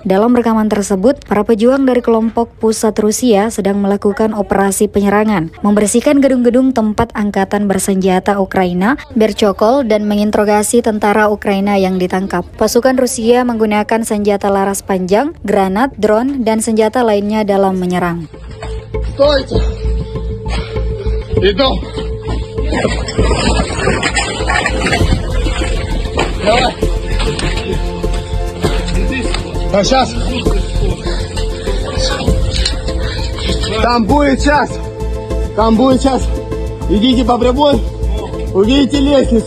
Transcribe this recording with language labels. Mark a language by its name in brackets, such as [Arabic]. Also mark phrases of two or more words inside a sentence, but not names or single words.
[Indonesian] Dalam rekaman tersebut, para pejuang dari kelompok Pusat Rusia sedang melakukan operasi penyerangan, membersihkan gedung-gedung tempat Angkatan Bersenjata Ukraina bercokol dan menginterogasi tentara Ukraina yang ditangkap. Pasukan Rusia menggunakan senjata laras panjang, granat, drone, dan senjata lainnya dalam menyerang. Itu. [Russian] Сейчас. Там будет час. Идите по прямой, увидите лестницу.